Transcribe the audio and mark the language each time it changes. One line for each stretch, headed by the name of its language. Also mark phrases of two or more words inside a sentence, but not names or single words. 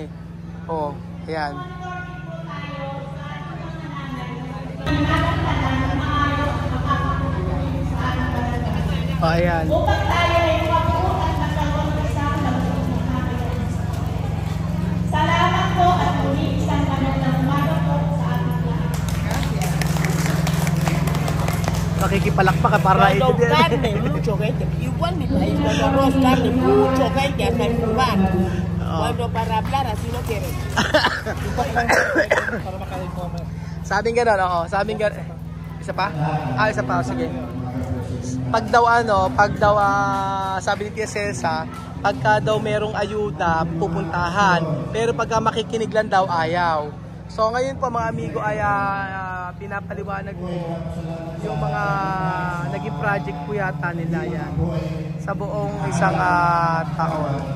Filipino: Oh, ayan. Oh, ayan. Salamat po at muli isang magandang umaga po sa ating lahat. Nakikipalakpak ka para
Spanish: Cuando carne, mucho gente. Igual mi país, cuando arroz, carne, mucho gente hasta el lugar. Cuando para hablar así no quieren.
Filipino: Sabing gano'n, oo. Sabing gano'n. Isa pa? Isa pa. Sige. Pag daw sabi ni Tia Cesa, pagka daw merong ayuda, pupuntahan. Pero pagka makikinig lang daw, ayaw. So ngayon po mga amigo ay pinapaliwanag ko yung mga naging project po yata nila yan sa buong isang taon.